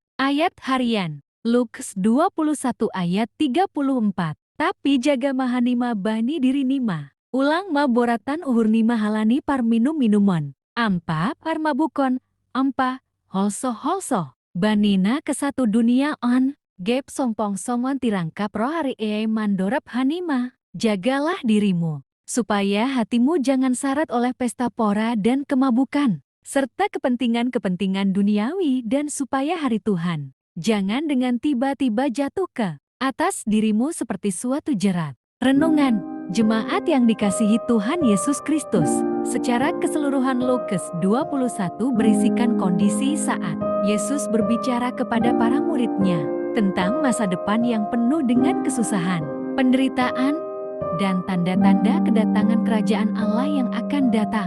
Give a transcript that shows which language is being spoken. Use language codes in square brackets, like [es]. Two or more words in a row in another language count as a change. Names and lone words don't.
[id] Ayat Harian, Lukas 21 ayat 34. [bts] Tapi jaga mahanima bani diri nima. Ulang ma boratan uhur nima halani par minum-minumon. Ampa par mabukon, ampa, holso. Banina ke satu dunia on. Gep sompong songon tirangkap roh hari mandorap hanima. [id] Jagalah dirimu, supaya hatimu jangan syarat oleh pesta pora dan kemabukan, serta kepentingan-kepentingan duniawi, dan supaya hari Tuhan jangan dengan tiba-tiba jatuh ke atas dirimu seperti suatu jerat. Renungan, jemaat yang dikasihi Tuhan Yesus Kristus, secara keseluruhan Lukas 21 berisikan kondisi saat Yesus berbicara kepada para muridnya tentang masa depan yang penuh dengan kesusahan, penderitaan, dan tanda-tanda kedatangan kerajaan Allah yang akan datang.